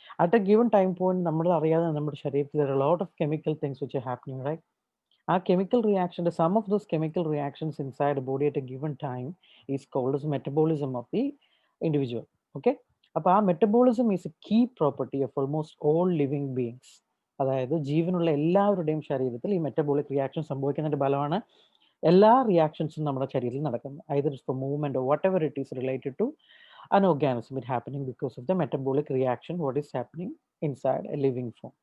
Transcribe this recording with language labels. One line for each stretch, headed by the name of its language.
English: at a given time point
Malayalam: നമ്മൾ അറിയാതെ നമ്മുടെ ശരീരത്തിൽ
English: there are a lot of chemical things which are happening, right? Our chemical reaction, the sum of those chemical reactions inside a body at a given time is called as metabolism of the individual. Okay, അപ്പോൾ ആ metabolism is a key property of almost all living beings.
Malayalam: അതായത് ജീവനുള്ള എല്ലാവരുടെയും ശരീരത്തിൽ ഈ metabolic reaction സംഭവിക്കുന്നതിൻ്റെ ഫലമാണ് എല്ലാ റിയാക്ഷൻസും നമ്മുടെ ശരീരത്തിൽ നടക്കുന്നത്.
English: Either it's for movement or whatever it is related to an organism, it happening because of the metabolic reaction what is happening inside a living form.